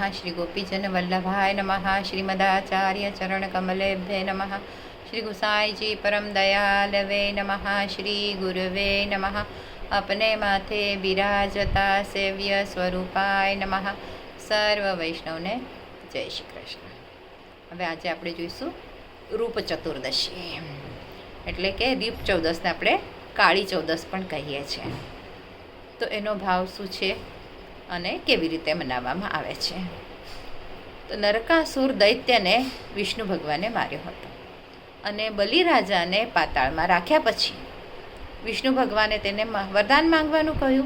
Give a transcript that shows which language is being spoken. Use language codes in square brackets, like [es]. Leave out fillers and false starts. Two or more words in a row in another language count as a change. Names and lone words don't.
[sa] श्री गोपीजन वल्लभाय नमः। श्रीमदाचार्य चरण कमलेभ्ये नमः। श्री गुसाई जी परम दयालवे नमः। श्री गुरुवे नमः। [hi] अपने माथे बिराजता [sa] सेव्य स्वरूपाय नमः। [gu] સર્વ વૈષ્ણવને જય શ્રી કૃષ્ણ। હવે આજે આપણે જોઈશું રૂપ ચતુર્દશી, એટલે કે દીપ ચૌદસને આપણે કાળી ચૌદસ પણ કહીએ છીએ. તો એનો ભાવ શું છે અને કેવી રીતે મનાવવામાં આવે છે? તો નરકાસુર દૈત્યને વિષ્ણુ ભગવાને માર્યો હતો અને બલિરાજાને પાતાળમાં રાખ્યા પછી વિષ્ણુ ભગવાને તેને વરદાન માંગવાનું કહ્યું.